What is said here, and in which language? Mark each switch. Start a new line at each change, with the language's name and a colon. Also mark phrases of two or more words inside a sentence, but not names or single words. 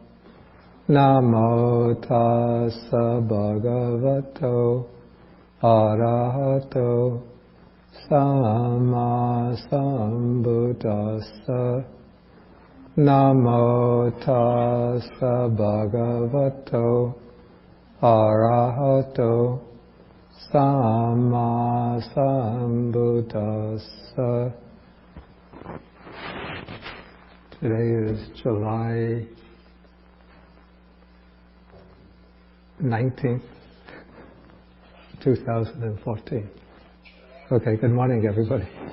Pali: Namo tassa bhagavato arahato samma sambuddhassa. Namo tassa bhagavato arahato samma sambuddhassa.
English: Today is July 19th, 2014. Okay, good morning, everybody.